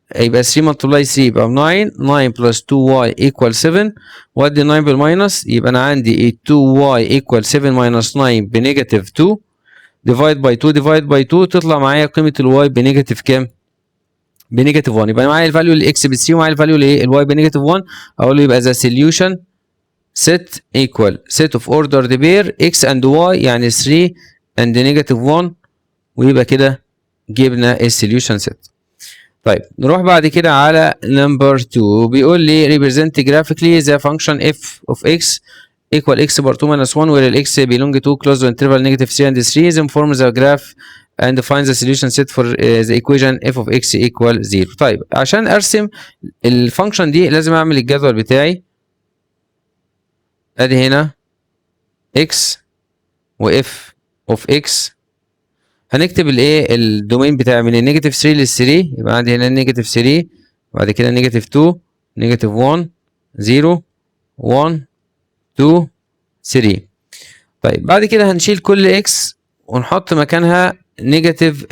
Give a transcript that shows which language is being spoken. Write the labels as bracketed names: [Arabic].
[Arabic] يبقى 3 ملتبلاي 3 يبقى 9. 9 بلس 2y equal 7. وادي 9 بالماينس يبقى انا عندي 2y [English] equal 7 minus 9 [Arabic] بنيجاتيف 2 divide by 2 divide by 2 تطلع معايا قيمة الواي بنيجاتيف كام؟ بنيجاتيف 1. يبقى معايا الفاليو للاكس ب 3 ومعايا الفاليو للواي بنيجاتيف 1. اقول له يبقى ذا [English] solution set equal set of ordered pair x and y [Arabic] يعني 3 and negative 1. ويبقى كده جبنا السوليوشن set. طيب نروح بعد كده على نمبر 2. [English] بيقول لي represent graphically the function f of x equal x bar 2 minus 1 where x belong to closed interval negative 3 and 3 then form the graph and find the solution set for the equation f of x equal 0. [Arabic] طيب عشان ارسم الفانكشن دي لازم اعمل الجدول بتاعي. ادي هنا x و f of x. هنكتب الايه الدومين بتاعي من النيجاتيف 3 لل 3. يبقى عندي هنا نيجاتيف 3 وبعد كده نيجاتيف 2 نيجاتيف 1 0 1 2 3. طيب بعد كده هنشيل كل اكس ونحط مكانها نيجاتيف.